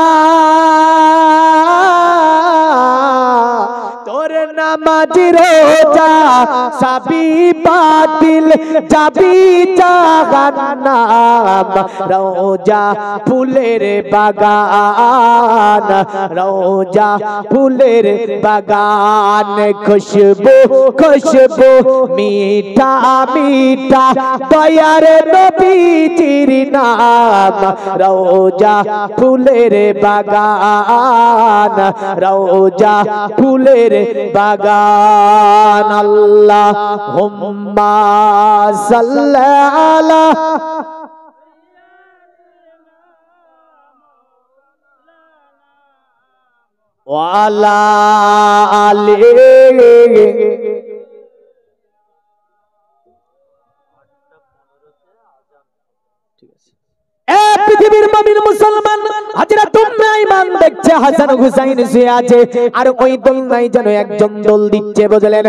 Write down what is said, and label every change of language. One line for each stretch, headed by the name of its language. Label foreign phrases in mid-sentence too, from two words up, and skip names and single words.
Bangla: তোর নামাজ রোজা সবই বাতিল যাবে জাহান্নাম রওজা ফুলের বাগান রওজা ফুলের বাগান খুশবু খুশবু মিঠা মিঠা দয়ার নবীজির নাম রওজা ফুলের বাগান রওজা ফুলের বাগান
Arabic: اللهم صل على وعلى آل.
Bangla: পৃথিবীর মুমিন মুসলমান হযরত উম্মে আইমান দেখছে হাসান হুসাইন শুয়ে আছে, আর ওই দোলনায় যেন একজন দোল দিচ্ছে, বুঝলেন?